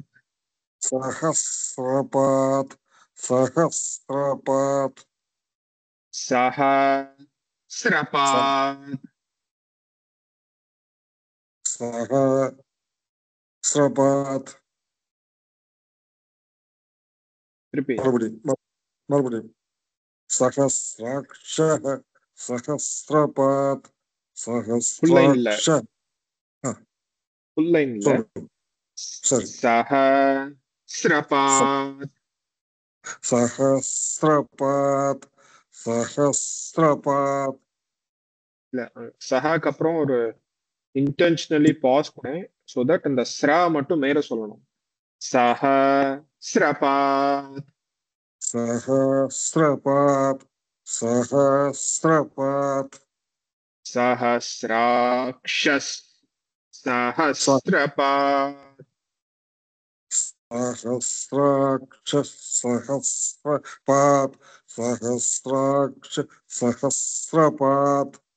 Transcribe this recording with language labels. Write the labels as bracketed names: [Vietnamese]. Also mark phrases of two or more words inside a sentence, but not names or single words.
[Sanskrit] सहस्रपात् सहस्रपात् सहस्रपात् मறுபடியும் सहस्राक्षः सहस्रपात् सहस्राक्षः [English] full line सहस्रपात् [Sanskrit] सहस्रपात् सहस्रपात् [Tamil] சஹாக்கு அப்புறம் ஒரு [English] intentionally pause [Tamil] பண்ணேன் [English] so that [Tamil] அந்த ஸ்ரா மட்டும் மேல சொல்லணும் सहस्रपात् [Sanskrit] सहस्रपात् सहस्रपात् सहस्राक्षस् सहस्रपात् सहस्राक्षः सहस्रपात् सहस्राक्ष सहस्रपात्